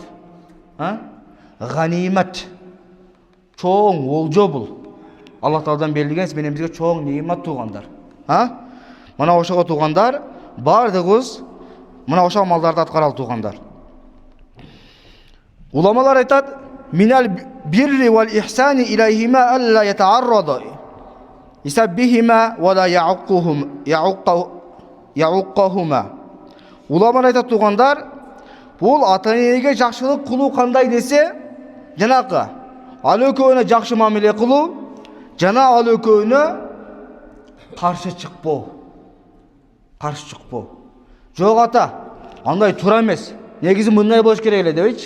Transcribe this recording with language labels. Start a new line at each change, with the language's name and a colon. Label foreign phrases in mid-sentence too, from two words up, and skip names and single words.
Kyrgyz: Ганимат. Чоң олжо бул. Аллах Тааладан берилген менен бизге чоң неемат туугандар. Мына ошого туугандар бардыгыбыз мына ошо амалдарды аткаралы туугандар. Уламалар айтат:
Arabic: "من البر والإحسان إليهما ألا يتعرض لسبهما ولا يعقهما."
Kyrgyz: Уламалар айтат туугандар, бул ата энеге жакшылык кылуу кандай десе, жанакы ал экөөнө жакшы мамиле кылуу, жана ал экөөнө каршы чыкпоо. Каршы чыкпоо. Жок ата, андай туура эмес. Негизи мындай болуш керек эле дебейчи.